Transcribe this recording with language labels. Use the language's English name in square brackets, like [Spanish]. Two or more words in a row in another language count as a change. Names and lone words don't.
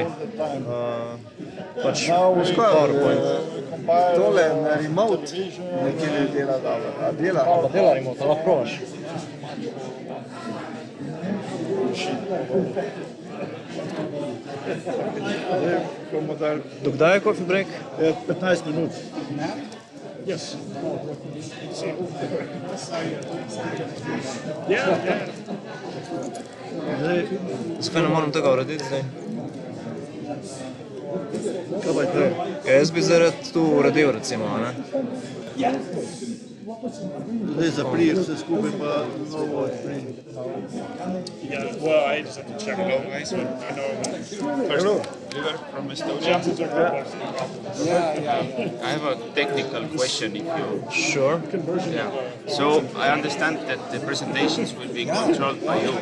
[Slovenian] Pač PowerPoint. Tole na remote nekje ne dela dobro. A dela? Pa dela remote, lahko probaš. Dokdaj je [English] coffee break? [Slovenian] 15 minut. [English] Yes. Yeah. [Slovenian] Zakaj ne moram tega urediti zdaj? Kaj pa je to? Jaz bi zdaj rad tu uredil, recimo, ne? Zdaj zapriješ vse skupaj pa novo odprij. [English] Yeah, well, I just have to check it out, guys, but I know first Liver from Estonia. Yeah. I have a technical question if you... Sure. Yeah. So, I understand that the presentations will be controlled by you.